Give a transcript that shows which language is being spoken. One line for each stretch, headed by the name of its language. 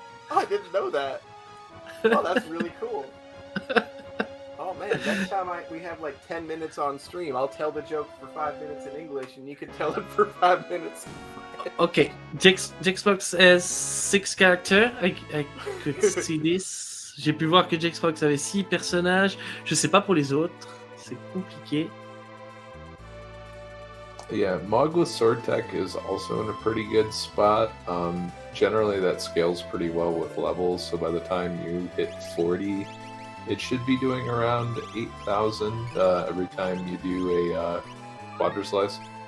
English: I didn't know that. Oh, that's really cool. Oh man, next time we have like 10 minutes on stream, I'll tell the joke for 5 minutes in English, and you can tell it for 5 minutes. Okay, Jexvrok has 6 characters. I could see this.
French: J'ai pu voir que Jexvrok avait 6 personnages. Je sais pas pour les autres. C'est compliqué.
English: Yeah, Mog with Sword Tech is also in a pretty good spot. Generally, that scales pretty well with levels, so by the time you hit 40, it should be doing around 8,000 every time you do a quadra slice.